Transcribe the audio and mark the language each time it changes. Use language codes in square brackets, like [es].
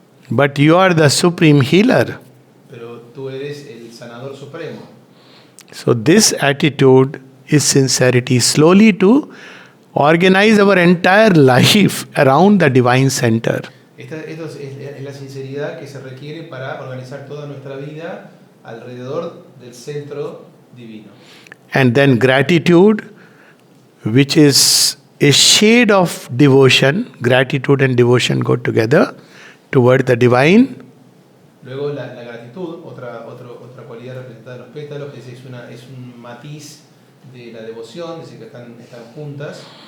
[en] But you are the supreme healer. [es] Pero tú eres el sanador supremo. [en] So this attitude is sincerity. Slowly to organize our entire life around the divine center. [es] Esto es la sinceridad que se requiere para organizar toda nuestra vida alrededor del centro divino. [en] And then gratitude, which is a shade of devotion. Gratitude and devotion go together toward the divine. [es] Luego la gratitud, otra cualidad representada en los pétalos, que es un matiz de la devoción, dice que están juntas.